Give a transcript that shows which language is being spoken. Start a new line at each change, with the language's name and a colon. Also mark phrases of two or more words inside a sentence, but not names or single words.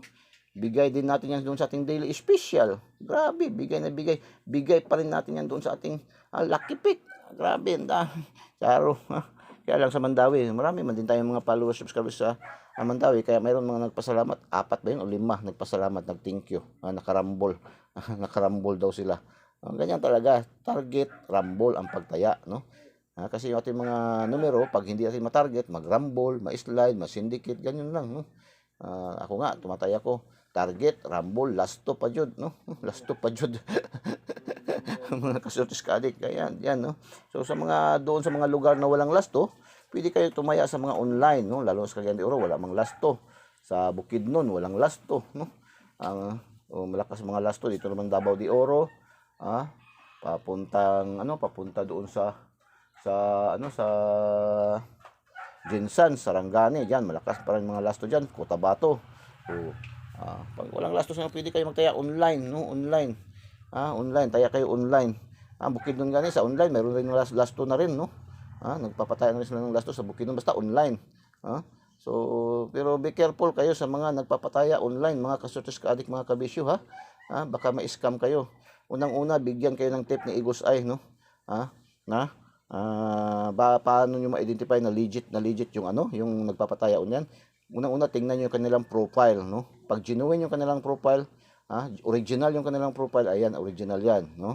Filipino: Bigay din natin yan doon sa ating
English: daily special.
Filipino: Grabe, bigay pa rin natin yan doon sa ating
English: lucky pick.
Filipino: Grabe, Charo. Kaya lang sa Mandawi, marami man din tayong mga followers, subscribers sa Mandawi. Kaya mayroon mga nagpasalamat, 4 ba yun o 5 nagpasalamat, nag-thank you, nakarambol. Nakarambol daw sila. Ganyan talaga, target, rambol ang pagtaya, no? Kasi yung ating mga numero, pag hindi natin matarget, mag-rumble, ma-slide, ma-syndicate, ganyan lang, no? Ako nga, tumataya ko, target, rumble, lasto
Cebuano: pa jud,
Filipino: no?
Cebuano: Lasto pa jud.
Filipino: Mga ka-searchers, ka-addict, yan, no? So sa doon sa mga lugar na walang lasto, pwede kayo tumaya sa mga online, no? Lalo sa Cagayan de Oro, wala mang lasto. Sa Bukidnon, walang lasto, no? Malakas mga lasto dito naman Davao de Oro, papunta doon sa Jinsan, Sarangani, diyan malakas pa rin mga lasto diyan, Cotabato. So, pag walang lasto sa pwede kayo magtaya online, no? Online. Taya kayo online. Bukidnon gani sa online, meron rin last 2 na rin, no? Nagpapataya na rin sila ng last 2 sa Bukidnon, basta online. So, pero
English: be careful
Filipino: kayo sa mga nagpapataya online, mga kasotes ka-adik, mga kabisyo, ha? Baka ma-scam kayo. Unang-una, bigyan kayo ng tip ni Eagles Eye, no? Na paano nyo ma-identify na legit yung yung nagpapataya unyan. Unang-una, tingnan nyo yung kanilang profile, no? Pag genuine yung kanilang profile, original yung kanilang profile, ayan, original yan, no?